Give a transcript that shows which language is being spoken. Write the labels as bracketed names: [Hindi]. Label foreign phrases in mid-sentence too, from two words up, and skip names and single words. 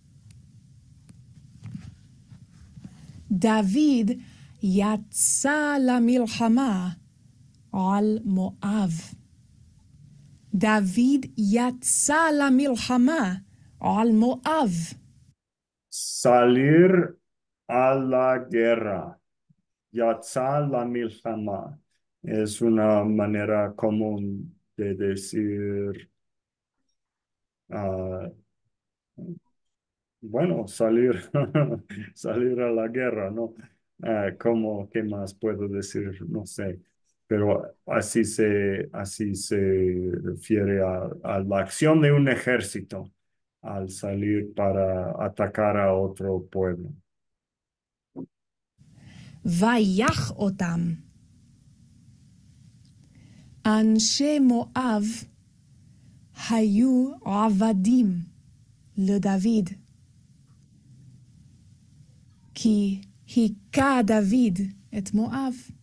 [Hebrew] דוד יצא למלחמה על מואב. דוד יצא למלחמה על מואב. [Spanish] Salir a la guerra. [Hebrew] יצא למלחמה. [Spanish] Es una manera común de decir, bueno, salir, salir a la guerra, ¿no? ¿Cómo, qué más puedo decir? No sé. Pero así se refiere a la acción de un ejército al salir para atacar a otro pueblo. [Hebrew] ויח אותם. אנשי מואב היו עבדים לדוד, כי היכה דוד את מואב.